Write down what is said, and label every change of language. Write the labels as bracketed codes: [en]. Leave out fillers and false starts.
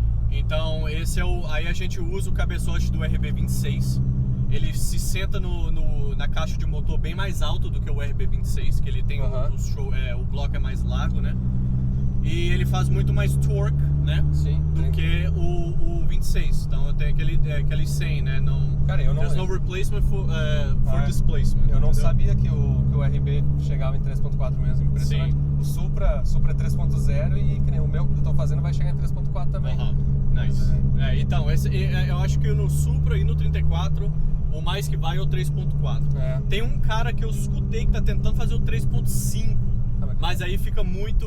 [pt] Então esse é aí a gente usa o cabeçote do RB26. Ele se senta na caixa de motor bem mais alto do que o RB26, que ele tem o bloco é mais largo, né? E ele faz muito mais torque, né? Sim. Do que o 26. Então tem aquele 100, né? Cara, eu não... [en] There's no replacement for displacement. [pt] Eu não entendeu? sabia que o RB chegava em 3.4 mesmo, impressionante. Sim. O Supra é 3.0 e que nem o meu que eu tô fazendo vai chegar em 3.4 também. [en] Nice. [pt] Então, eu acho que no Supra e no 34, o mais que vai é o 3.4. Tem um cara que eu escutei que tá tentando fazer o 3.5, mas aí fica muito...